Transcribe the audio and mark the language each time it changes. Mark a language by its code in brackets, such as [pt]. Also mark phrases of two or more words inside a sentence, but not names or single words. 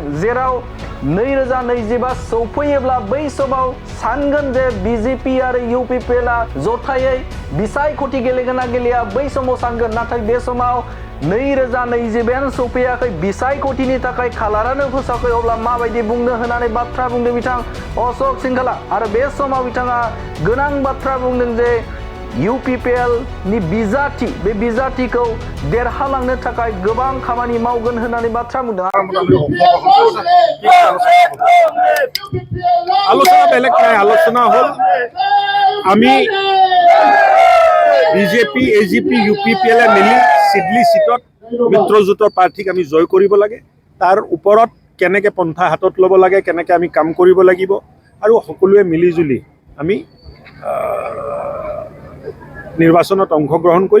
[brx] जेराव 2025 सौफैयोब्ला बै समाव सानगोन जे बिजेपि आरो इउपिपिएलआ जथायै बिसायख'थि गेलेगोन ना गेलेया बै समाव सानगोन, नाथाय बे समाव 2025 सौफैयाखै, बिसायख'थिनि थाखाय खालारानो फोसावाखै, अब्ला माबायदि बुंनो होननानै बाथ्रा बुंदों बिथां अशोक सिंहाला। आरो बे समाव बिथाङा गोनां बाथ्रा बुंदों जे इउपिपिएलनि बिजाथि बे बिजाथिखौ देरहालांनो थाखाय गोबां खामानि मावगोन होननानै बाथ्रा बुंदों। [as] আলোচনা বেলেগ নাই, আলোচনা হ'ল আমি বিজেপি এজিপি ইউপিপিএল মিলি সিডলি সিটত মিত্ৰজোঁটৰ প্ৰাৰ্থীক আমি জয় কৰিব লাগে, তাৰ ওপৰত কেনেকৈ পন্থা হাতত ল'ব লাগে, কেনেকৈ আমি কাম কৰিব লাগিব আৰু সকলোৱে মিলিজুলি আমি নিৰ্বাচনত অংশগ্ৰহণ কৰিম।